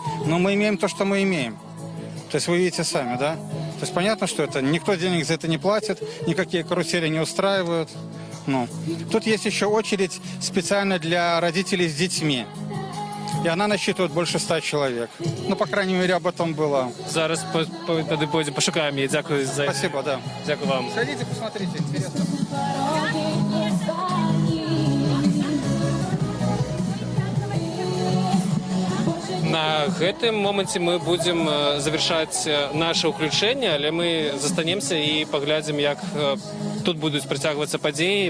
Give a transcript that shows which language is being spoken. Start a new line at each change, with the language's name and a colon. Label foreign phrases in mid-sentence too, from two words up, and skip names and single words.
Russian: Но мы имеем то, что мы имеем. То есть вы видите сами, да? То есть понятно, что это никто денег за это не платит, никакие карусели не устраивают. Ну. Тут есть еще очередь специально для родителей с детьми. И она насчитывает больше 100 человек. Ну, по крайней мере, об этом было.
Ukrainian: Зараз пойдем пошукаем її. Дякую за...
Russian: Спасибо, да.
Ukrainian: Дякую вам.
Russian: Сходите, посмотрите, интересно.
Belarusian: На гэтым моманце мы будем завершаць наше ўключэнне, але мы застанемся і паглядзім, як тут будуць працягвацца падзеі.